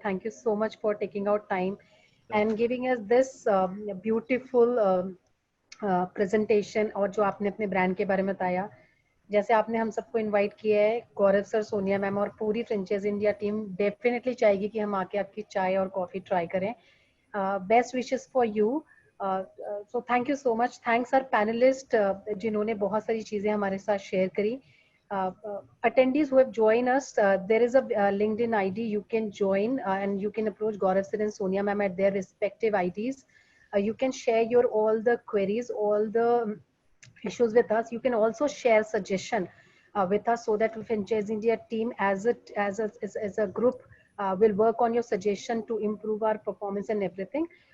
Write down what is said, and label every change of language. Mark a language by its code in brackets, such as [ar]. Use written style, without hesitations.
[en] Thank you so much for taking out time and giving us this beautiful presentation [hi] और जो आपने अपने brand के बारे में बताया. जैसे आपने हम सबको इनवाइट किया है, गौरव सर, सोनिया मैम और पूरी फ्रेंचाइज इंडिया टीम डेफिनेटली चाहेगी कि हम आके आपकी चाय और कॉफी ट्राई करें. [en] Best wishes for you. So thank you so much. Thanks our panelist [hi] जिन्होंने बहुत सारी चीजें हमारे साथ शेयर करी. [en] Attendees who have joined us, there is a LinkedIn ID. You can join and you can approach Gaurav sir and Sonia ma'am at their respective IDs. You can share your all the queries, all the issues with us. You can also share suggestion with us so that Franchise India team as a group will work on your suggestion to improve our performance and everything.